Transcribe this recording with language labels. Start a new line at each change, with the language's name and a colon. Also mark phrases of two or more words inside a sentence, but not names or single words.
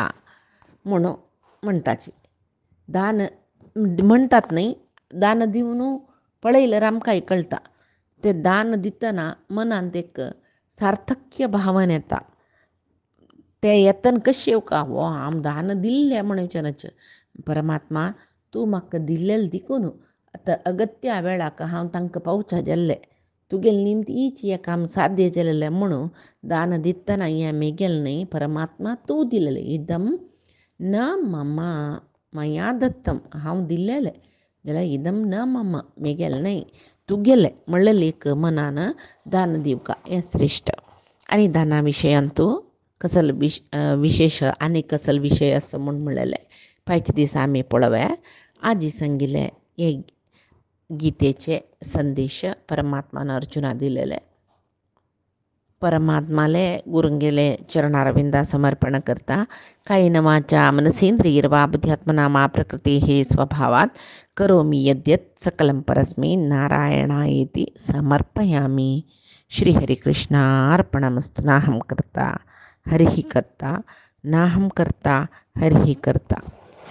Konkani: म्हणून म्हणटाची दान म्हणटात न्ही दान दिवन पळयल्यार आमकांय कळटा तें दान दितना मनांत एक सार्थक्य भावन येता तें येतना कशें येवका वो हांव दान दिल्लें म्हणचें परमात्मा तूं म्हाका दिल्लें देखून आतां अगत्या वेळाक हांव तांकां पावचा जाल्लें तुगेलें निमत हीच हें काम साध्य जालेलें म्हणून दान दितना हें मेगेलें न्ही परमात्मा तूं दिलेलें
Sanskrit: इदम न मम मया दत्तम
Konkani: हांव दिल्लेलें जाल्यार
Sanskrit: इदम न मम
Konkani: मेगेलें न्ही तुगेलें म्हणलें एक मनान दान दिवका हें श्रेश्ठ आनी दाना विशयांतू कसलो विशेश आनी कसलो विशय आसा म्हूण म्हणलेलें फायच्या दिसा आमी पळोवया आजी सांगिल्लें हे गीतेचे संदेश परमात्मान अर्जुना दिलेले परमात्माले गुरुंगेले चरणारविंदा समर्पण करता
Sanskrit: कायेन वाचा मनसेंद्रियर्वा बुद्ध्यात्मना मा प्रकृतेः स्वभावात् करोमि यद्यत् सकलं परस्मै नारायणायेति समर्पयामि श्रीहरिकृष्णार्पणमस्तु नाहं कर्ता हरिः कर्ता नाहं कर्ता हरिः कर्ता।